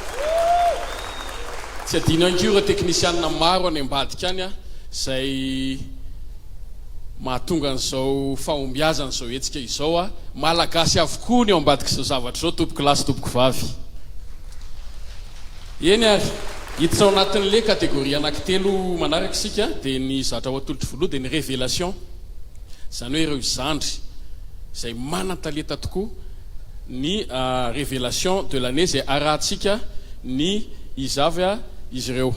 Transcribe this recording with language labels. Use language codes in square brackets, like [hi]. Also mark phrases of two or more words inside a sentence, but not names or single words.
[mg] tsy adino ihany koa ireo teknisianina maro any ambadika any izay mahatonga an'izao fahombiazana izao etsika izao malagasy avokoa ny ao ambadika izao zavatra izao tompoko lasy tompoko vavy eny ary hiditra ao anatin'le kategoria anankitelo manaraka isika dia ny zatra ho atolotry voaloha dia ny révélation izany hoe ireo izandry izay manan-talenta tokoa ny [fr] révélation de l'année [mg] izay arahantsika ny izavy izy ireo